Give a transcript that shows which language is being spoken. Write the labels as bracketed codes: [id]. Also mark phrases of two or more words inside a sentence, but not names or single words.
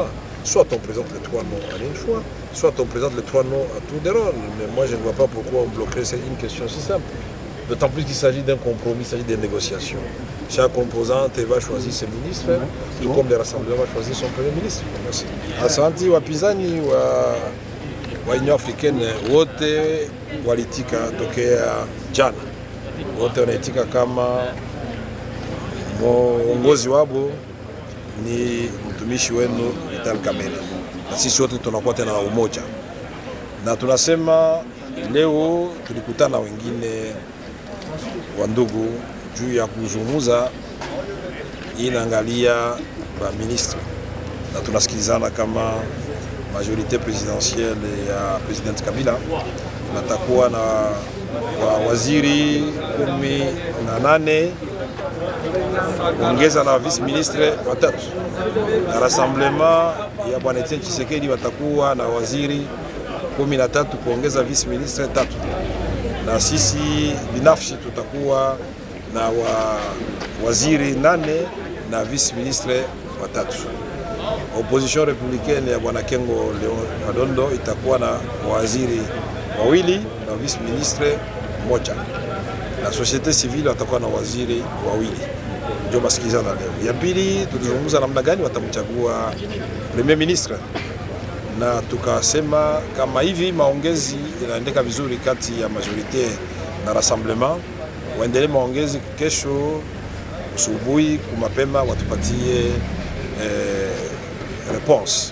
[fr] Soit on présente les 3 noms en une fois, soit on présente les 3 noms à tour de rôle. Mais moi je ne vois pas pourquoi on bloquerait une question si simple. D'autant plus qu'il s'agit d'un compromis, il s'agit des négociations. Chaque composante va choisir ses ministres, tout comme le rassemblement va choisir son premier ministre. Merci. [sw] Asante wapinzani wa Union Africaine wote walitika tokea jana. Wote wanaitika kama mwongozi wabo ni mtumishi wenu Vital Kamerhe. Na sisi wote tunakuwa tena na umoja. Na tunasema leo tulikutana wengine wa ndugu juu ya kuzungumza inaangalia ba ministre na tunasikilizana kama [fr] majorité présidentielle [sw] ya President Kabila natakuwa na waziri 18 ongeza na [fr] vice ministre [sw] watatu na rassemblement ya Bwana Etienne Tshisekedi watakuwa na waziri 13 kuongeza [fr] vice ministre [sw] 3 na sisi binafsi tutakuwa na waziri 8 na [fr] vice ministre [sw] 3. Opposition républicaine ya Bwana Kengo Leon Madondo itakuwa na waziri 2 na [fr] vice ministre [sw] 1. na [fr] societe civile [sw] watakuwa na waziri wawili. Ndio masikilizano leo. Ya pili, tulizungumza namna gani watamchagua [fr] premier ministre, [sw] na tukasema kama hivi maongezi inaendeka vizuri kati ya majorite na rassemblement, waendelee maongezi kesho asubuhi kumapema watupatie response.